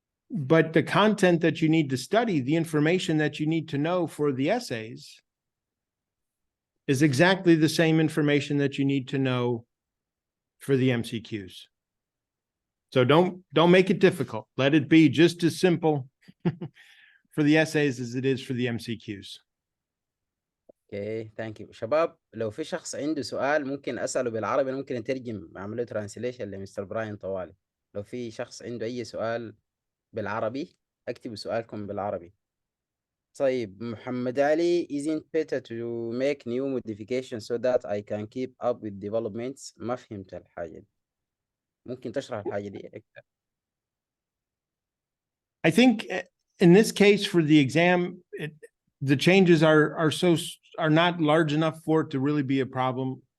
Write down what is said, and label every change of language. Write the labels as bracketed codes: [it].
[en] But the content that you need to study, the information that you need to know for the essays, is exactly the same information that you need to know for the MCQs. So don't make it difficult. Let it be just as simple for the essays as it is for the MCQs. Okay thank you [ar] شباب. لو في شخص عنده سؤال ممكن اساله بالعربي، ممكن نترجم اعمل له ترانسليشن لمستر براين طوالي. لو في شخص عنده اي سؤال بالعربي اكتبوا سؤالكم بالعربي. طيب [en] Muhammad Ali, isn't better to make new modifications so that I can keep up with developments. [ar] ما فهمت الحاجة دي، ممكن تشرح الحاجة دي أكتر؟ [en] I think in this case for the exam, the changes are not large enough for it to really be a problem.